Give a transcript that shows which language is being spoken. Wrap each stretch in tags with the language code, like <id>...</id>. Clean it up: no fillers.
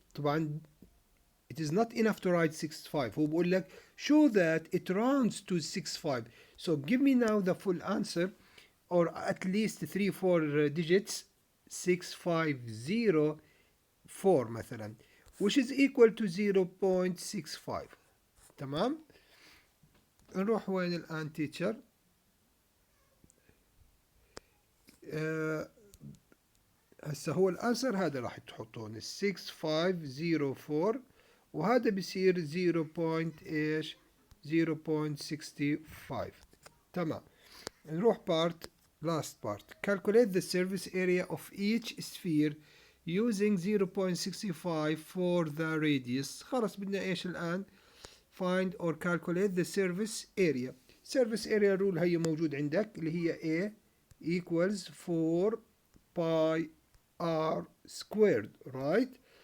<ar>طبعا</ar> <en>it is not enough to write 65.</en> <ar>هو بقول لك</ar> <en>show that it rounds to 65. So give me now the full answer, or at least 3-4 digits. 6504</en> <ar>مثلا,</ar> <en>which is equal to 0.65.</en> <ar>تمام. نروح وين الآن</ar> <en>teacher.</en> <ar>هسه هو الانسر هذا راح تحطون 6504 وهذا بصير 0.65. تمام. نروح</ar> <en>last part. Calculate the surface area of each sphere using 0.65 for the radius.</en> <ar>خلاص بدنا ايش الآن</ar> <en>find or calculate the surface area. surface area rule</en> <ar>هي موجود عندك اللي هي</ar> <en>A equals 4 pi r squared, right.</en>